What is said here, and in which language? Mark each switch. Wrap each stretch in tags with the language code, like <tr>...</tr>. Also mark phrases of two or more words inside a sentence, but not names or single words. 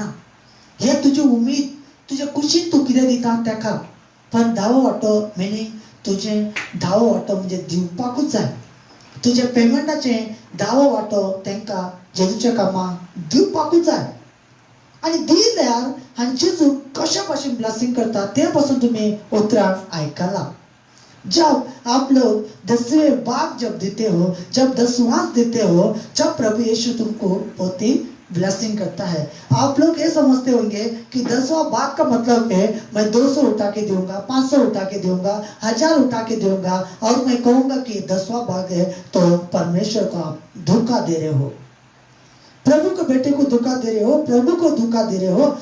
<kok>हे तुजी उमीद, तुजे कुशीन तूं कितें दिता तेका, पण 10वां वाटो मिनींग तुजें 10वां वाटो म्हणजे दिवपाकूच जाय। तुजे पेमेंटाचे 10वां वाटो तेंका जेजूच्या कामाक दिवपाकूच जाय। आणि दिल्यार आणि जेजू कशा भाशेन ब्लेसिंग करता ते पासून तुम्ही उतरान आयकला।</kok> <hi>जब आप लोग 10वें भाग जब देते हो, जब 10वां देते हो, जब प्रभु यीशु तुमको बहुत ही ब्लेसिंग करता है। आप लोग ये समझते होंगे कि 10वां भाग का मतलब है मैं 200 उठा के दूंगा, 500 उठा के दूंगा, 1000 उठा के दूंगा और मैं कहूंगा कि 10वां भाग है, तो परमेश्वर को आप धोखा दे रहे हो, प्रभु के बेटे को धोखा दे रहे हो, प्रभु को धोखा दे रहे हो।</hi>